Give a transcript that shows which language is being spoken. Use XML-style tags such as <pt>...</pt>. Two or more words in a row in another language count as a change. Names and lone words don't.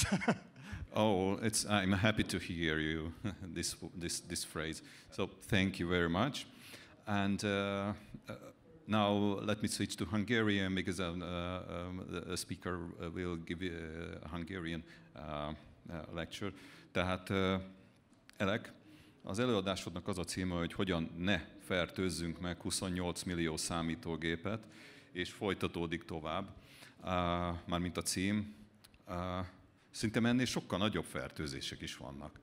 <en>Oh, I'm happy to hear you this phrase. So thank you very much. And now let me switch to Hungarian, because the speaker will give you a Hungarian lecture.</en> <hu>Tehát Elek, az előadásodnak az a címe, hogy hogyan ne fertőzzünk meg 28 millió számítógépet, és folytatódik tovább, mármint a cím. Szerintem ennél sokkal nagyobb fertőzések is vannak.</hu>